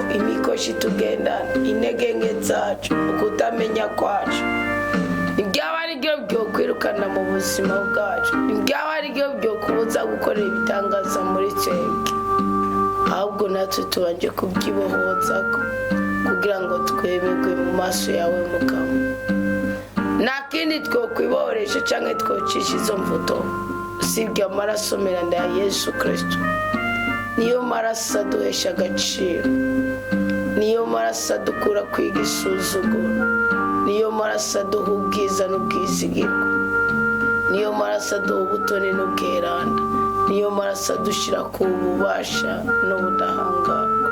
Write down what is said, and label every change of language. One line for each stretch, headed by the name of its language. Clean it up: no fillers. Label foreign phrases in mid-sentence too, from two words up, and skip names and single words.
Rundi: imikoshi tugendana, intege nke zacu, ukutamenya kwacu, ibyaba ari byo byo kwirukana mu buzima bwacu, ibyaba ari byo byo kubuza gukorera ibitangaza muri twebwe, ahubwo natwe tubanje kubyibohozako kugira ngo twemerwe mu maso yawe mukama. Nta kindi twokwibohoresha canke twocisha izo mvuto usibye amaraso meranda ya Yesu Kristo. Niyo maraso aduhesha agaciro, niyo maraso adukura kwiga isuzuguro, niyo maraso aduha ubwiza n'ubwizigirwa, niyo maraso aduha ubutoni n'ubweranda, niyo maraso adushira ku bubasha n'ubudahangarwa.